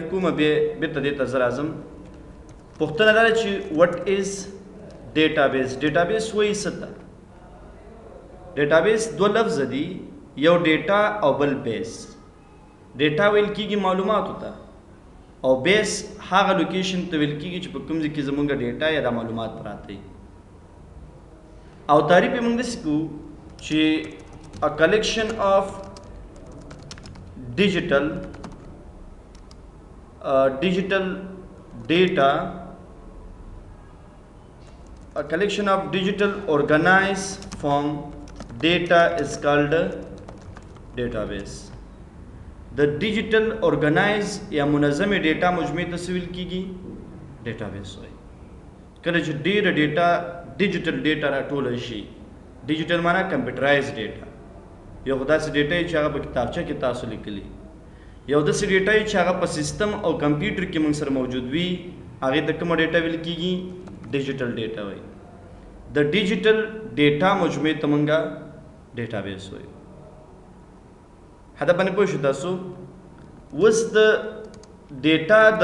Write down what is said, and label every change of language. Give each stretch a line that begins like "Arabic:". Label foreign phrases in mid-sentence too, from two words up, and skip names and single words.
Pashto: کوم بیا بېرته دې ته زه راځم پوښتنه دا ده چې
English: what is database
Pashto: ډیټابیس وایي څه ته ډیټابیس دوه لفظ دي یو ډیټا او بل بیس ډیټا ویل کېږي معلوماتو ته او بیس هغه لوکیشن ته ویل کېږي چې په کوم ځای کې زموږ ډیټا یا دا معلومات پراته دي او تعریف یې موږ داسې کوو چې
English: a collection of digital data, a collection of digital organized form data is called a database. The digital organized
Pashto: یا منظم ډیټا مجموعي ته څه ویل کېږي ډیټابیس وایي کله چې ډېره ډیټا ډیجیټل ډیټا راټوله شي ډیجیټل معنا
English: computerized data
Pashto: یو داسې ډیټا چې هغه په کتابچه کې تاسو لیکلي یو داسې ډیټا چې هغه په سیستم او کمپیوټر کې موږ سره موجود وي هغې ته کومه ډیټا ویل کېږي
English: digital data
Pashto: وایي د
English: digital data
Pashto: مجموعې ته موږ ډیټابیس وایو هدا باندې پوه شو تاسو اوس د ډیټا